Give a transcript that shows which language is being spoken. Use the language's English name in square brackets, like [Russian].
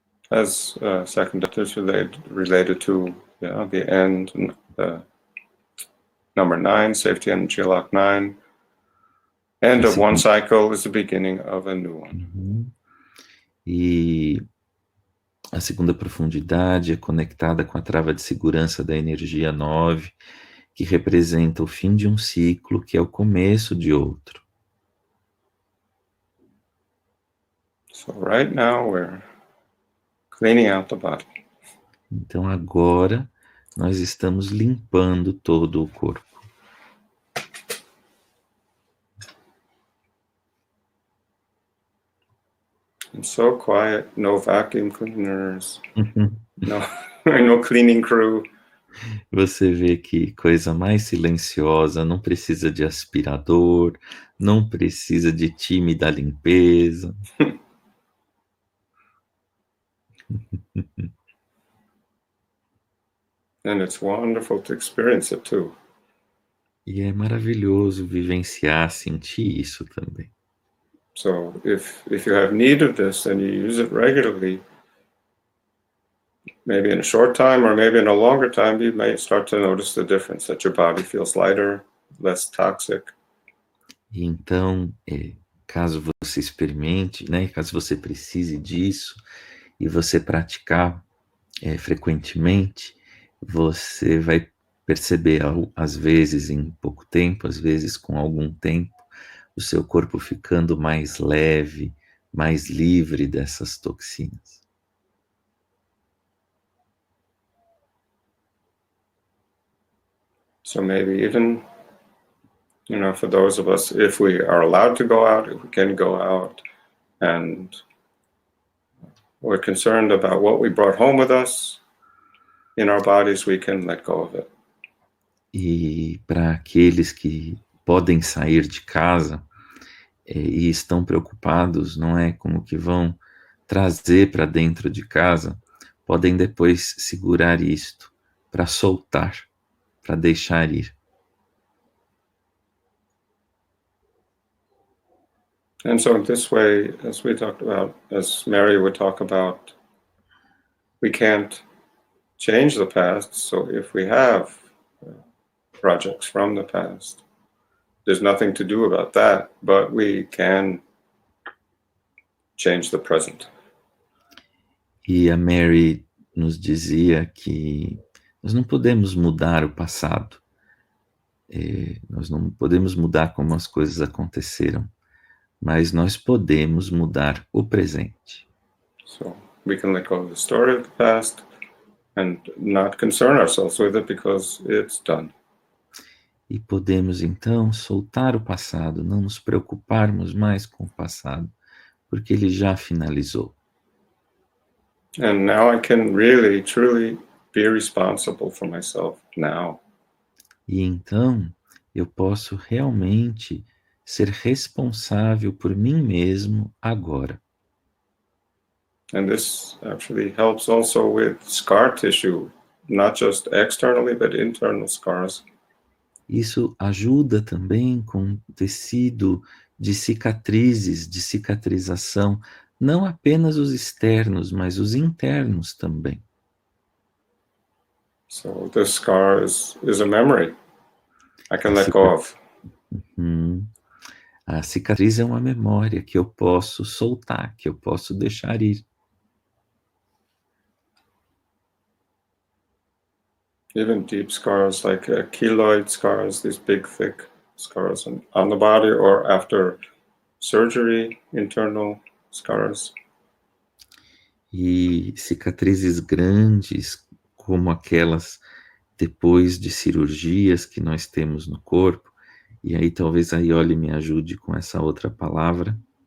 [English] As second is related to the end, number 9, safety energy lock 9. End of one cycle is the beginning of a new one. Uhum. [Portuguese] E a segunda profundidade é conectada com a trava de segurança da energia 9, que representa o fim de um ciclo, que é o começo de outro. [English] So right now we're cleaning out the body. [Portuguese] Então agora nós estamos limpando todo o corpo. [English] And so quiet, no vacuum cleaners, no cleaning crew. [Portuguese] Você vê que coisa mais silenciosa, não precisa de aspirador, não precisa de time da limpeza. [English] And it's wonderful to experience it too. [Portuguese] E é maravilhoso vivenciar, sentir isso também. [English] So if you have need of this and you use it regularly, maybe in a short time or maybe in a longer time, you may start to notice the difference, that your body feels lighter, less toxic. [Portuguese] E então, caso você experimente, né, caso você precise disso, e você praticar frequentemente, você vai perceber, às vezes em pouco tempo, às vezes com algum tempo, o seu corpo ficando mais leve, mais livre dessas toxinas. [English] So maybe even, for those of us, if we are allowed to go out, if we can go out, and we're concerned about what we brought home with us in our bodies, we can let go of it. [Portuguese] E para aqueles que podem sair de casa e estão preocupados, não é, com o que vão trazer para dentro de casa, podem depois segurar isto para soltar, para deixar ir. [English] And so in this way, as we talked about, as Mary would talk about, we can't change the past. So if we have projects from the past, there's nothing to do about that, but we can change the present. [Portuguese] E a Mary nos dizia que nós não podemos mudar o passado, nós não podemos mudar como as coisas aconteceram, mas nós podemos mudar o presente. [English] So we can let go of the story of the past and not concern ourselves with it because it's done. [Portuguese] E podemos então soltar o passado, não nos preocuparmos mais com o passado, porque ele já finalizou. [English] And now I can really, truly be responsible for myself now. [Portuguese] E então eu posso realmente ser responsável por mim mesmo agora. [English] And this actually helps also with scar tissue, not just externally, but internal scars. [Portuguese] Isso ajuda também com tecido de cicatrizes, de cicatrização, não apenas os externos, mas os internos também. [English] So the scar is a memory I can let go of. [Portuguese] A cicatriz é uma memória que eu posso soltar, que eu posso deixar ir. [English] Even deep scars like keloid scars, these big thick scars on the body, or after surgery, internal scars. [Portuguese] E cicatrizes grandes, como aquelas depois de cirurgias que nós temos no corpo, e aí talvez a Iole me ajude com essa outra palavra.